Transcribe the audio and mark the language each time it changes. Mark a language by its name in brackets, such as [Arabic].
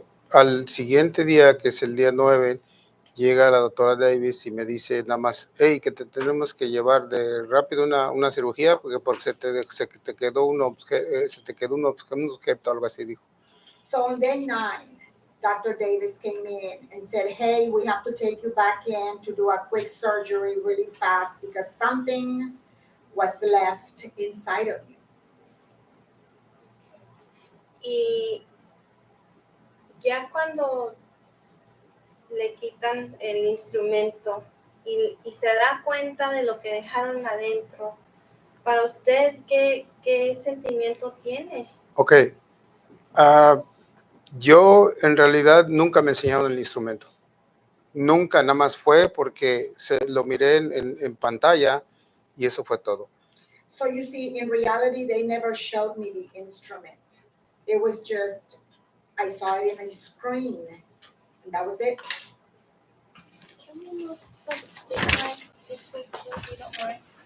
[Spanish] Al siguiente día, que es el día 9, llega la doctora Davis y me dice nada más, hey, que te tenemos que llevar de rápido una cirugía porque se te quedó un objeto, algo así dijo. [English] So on day 9, Dr. Davis came in and said, hey, we have to take you back in to do a quick surgery really fast because something was left inside of you. [Spanish] Y ya cuando le quitan el instrumento y se da cuenta de lo que dejaron adentro, para usted, ¿qué sentimiento tiene? Ok, yo en realidad nunca me enseñaron el instrumento. Nunca, nada más fue porque lo miré en pantalla y eso fue todo. [English] So you see, in reality, they never showed me the instrument. It was just, I saw it in a screen, and that was it. Can you move the stick this way too, if you don't mind?